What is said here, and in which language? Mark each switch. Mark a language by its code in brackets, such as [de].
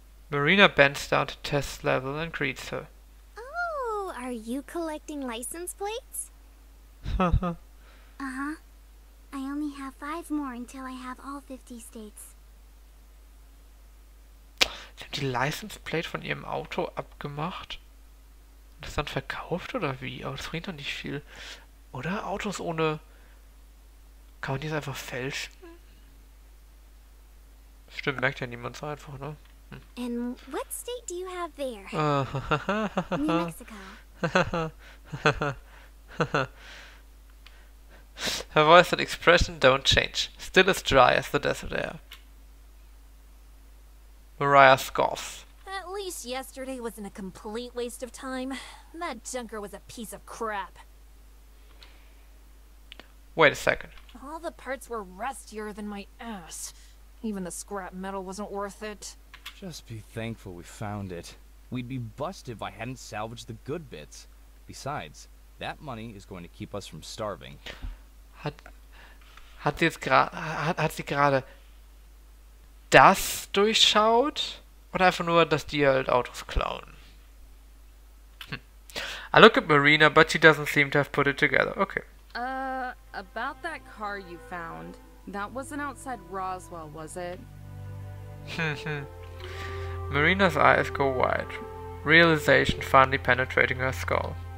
[en] Marina bends down to Tess' level and greets her. Oh, are you collecting license plates? Uh-huh. Uh-huh. I only have 5 more until I have all 50 states. [de] Sie haben die License Plate von ihrem Auto abgemacht? Und das dann verkauft oder wie? Aber das bringt doch nicht viel. Oder? Autos ohne... Kann man die einfach fälschen? Stimmt, merkt ja niemand so einfach, ne? [en] And what state do you have there? New New Mexico. Her voice and expression don't change, still as dry as the desert air. Mariah scoffs. At least yesterday wasn't a complete waste of time. That junker was a piece of crap. Wait a second. All the parts were rustier than my ass. Even the scrap metal wasn't worth it. Just be thankful we found it. We'd be busted if I hadn't salvaged the good bits. Besides, that money is going to keep us from starving. [de] Hat sie gerade das durchschaut? Oder einfach nur, dass die halt Autos klauen? [en] I look at Marina, but she doesn't seem to have put it together. Okay. About that car you found. That wasn't outside Roswell, was it? Marina's eyes go wide, realization finally penetrating her skull.